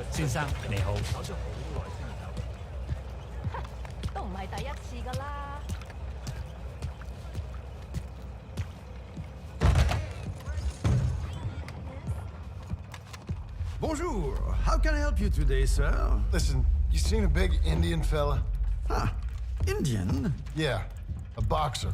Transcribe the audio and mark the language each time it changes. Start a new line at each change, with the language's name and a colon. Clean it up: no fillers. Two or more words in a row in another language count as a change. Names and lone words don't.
Cantonese: 先生你好。搞咗好耐先有。都唔係第一次㗎啦。
French: Bonjour.
English: How can I help you today, sir? Listen, you seen a big Indian fella? Huh. Indian? Yeah, a boxer.